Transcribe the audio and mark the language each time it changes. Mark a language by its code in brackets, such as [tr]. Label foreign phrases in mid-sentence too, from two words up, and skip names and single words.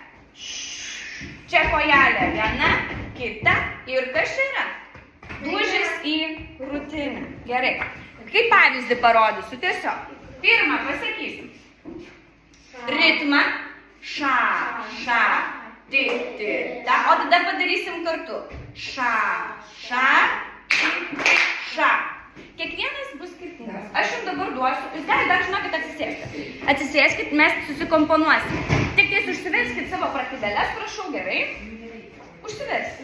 [lt] Čia kojelė viena, kita ir kas čia yra? Dūžis į rutinę. Gerai. Kaip pavyzdį parodysiu tiesiog. Pirmą pasakysim. Ritmą. Ša, ša, ti, ti, ta. O tada padarysim kartu. Ša, ša, ti, ša. Kiekvienas bus skirtingas. Aš jums dabar duosiu. Jūs galite dar, žinokit, atsisėsti. Atsisėskit, mes susikomponuosim. Tik tais užsiverskit savo prakideles, prašau, gerai. Užsiverskit.